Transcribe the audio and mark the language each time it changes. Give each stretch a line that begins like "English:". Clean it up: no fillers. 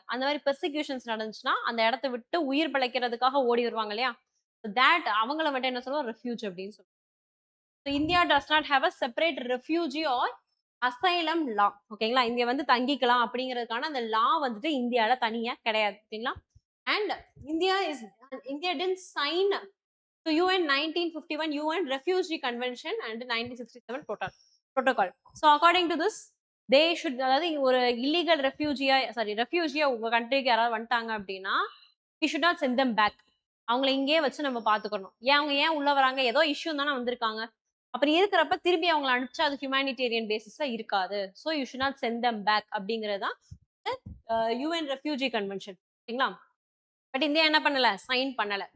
Tamil: அந்த மாரி பெர்சிக்யூஷன்ஸ் நடந்துச்சுன்னா, அந்த இடத்த விட்டு உயிர் பிழைக்கிறதுக்காக ஓடி வருவாங்க இல்லையா? தட் அவங்கள மட்டும் என்ன சொல்லுவோம்? ரெஃப்யூஜ் அப்படின்னு சொல்லுவோம்.
English: India does not have a separate refugee or asylum law.
Tamil: ஓகேங்களா? இங்க வந்து தங்கிக்கலாம் அப்படிங்கிறதுக்கான அந்த லா வந்துட்டு இந்தியால தனியா கிடையாது. ஓகேங்களா?
English: And India is India didn't sign to UN 1951 UN Refugee Convention and 1967 Protocol. So according to this, they should
Tamil: அதாவது ஒரு இல்லீகல் ரெஃப்யூஜியா உங்க கண்ட்ரிக்கு யாராவது வந்துட்டாங்க அப்படின்னா
English: we should not send them back.
Tamil: அவங்கள இங்கேயே வச்சு நம்ம பாத்துக்கணும். அவங்க ஏன் உள்ள வராங்க? ஏதோ இஷ்யூ தானே வந்திருக்காங்க. அப்படி இருக்கிறப்ப திருப்பி அவங்கள அனுப்பிச்சா அது ஹியூமானிட்டேரியன் பேசிஸ்ல இருக்காது.
English: So you should not send them back அப்படிங்கிறது தான் UN refugee convention. ஓகேங்களா?
Tamil: பட் இந்தியா என்ன பண்ணல? சைன் பண்ணல.